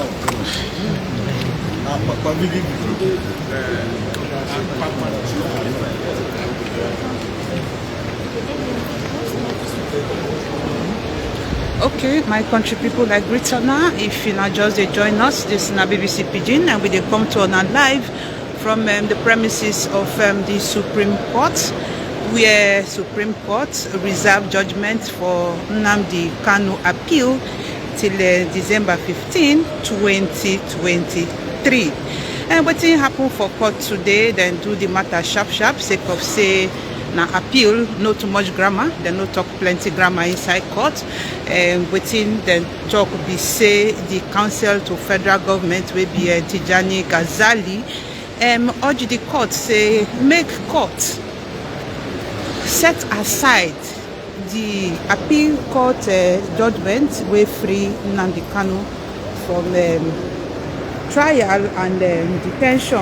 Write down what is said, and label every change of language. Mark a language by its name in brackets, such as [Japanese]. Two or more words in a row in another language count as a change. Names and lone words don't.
[Nigerian Pidgin] Okay, my country people, like greet now. If you now just join us, this is BBC Pidgin, and we dey come to on live from the premises of the Supreme Court, where Supreme Court reserved judgment for Nnamdi Kanu appeal till December 15, 2023. And what happen for court today, then do the matter sharp, sake of say, na appeal, no too much grammar, they no talk plenty grammar inside court. Within the talk be say the counsel to federal government will be Tijani Ghazali, urge the court say make court set aside the appeal court judgment wey free Nnamdi Kanu from trial and detention.